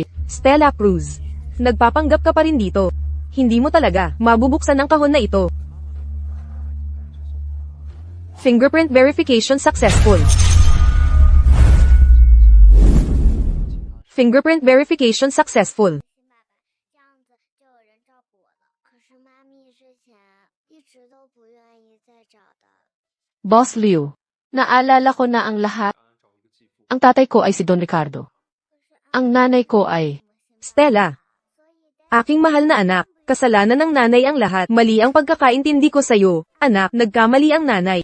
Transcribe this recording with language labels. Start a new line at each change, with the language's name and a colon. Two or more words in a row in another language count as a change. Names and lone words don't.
Filipino: Stella Cruz, nagpapanggap ka pa rin dito. Hindi mo talaga mabubuksan ang kahon na ito.
English: Fingerprint verification successful. Fingerprint verification successful.
Chinese: 这样子就有人照顾我了。可是妈咪之前一直都不愿意再找的。
Filipino: Boss Leo, naalala ko na ang lahat. Ang tatay ko ay si Don Ricardo. Ang nanay ko ay... Stella, aking mahal na anak, kasalanan ng nanay ang lahat. Mali ang pagkakaintindi ko sa'yo. Anak, nagkamali ang nanay.